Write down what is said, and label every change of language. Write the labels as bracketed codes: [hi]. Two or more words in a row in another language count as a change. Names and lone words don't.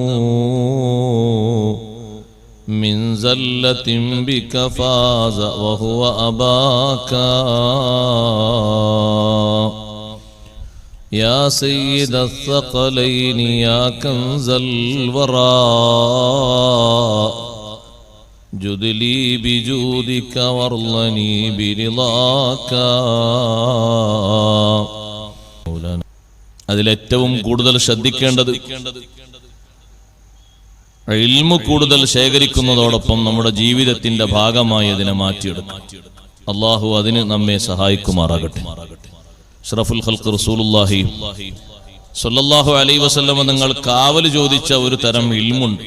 [ar] من زلة بك فاز وهو أباك يا سيد الثقلين يا كنز الورى جد لي بجودك وارضني برضاك [ml] അതിലേറ്റവും കൂടുതൽ ശ്രദ്ധിക്കേണ്ടത് ഇൽമു കൂടുതൽ ശേഖരിക്കുന്നതോടൊപ്പം നമ്മുടെ ജീവിതത്തിന്റെ ഭാഗമായി അതിനെ മാറ്റിയെടുക്കും. അള്ളാഹു അതിന് നമ്മെ സഹായിക്കുമാറാകട്ടെ. [ar] أشرف الخلق رسول الله صلى الله عليه وسلم [ml] നിങ്ങൾ കാവൽ ചോദിച്ച ഒരു തരം ഇൽമുണ്ട്.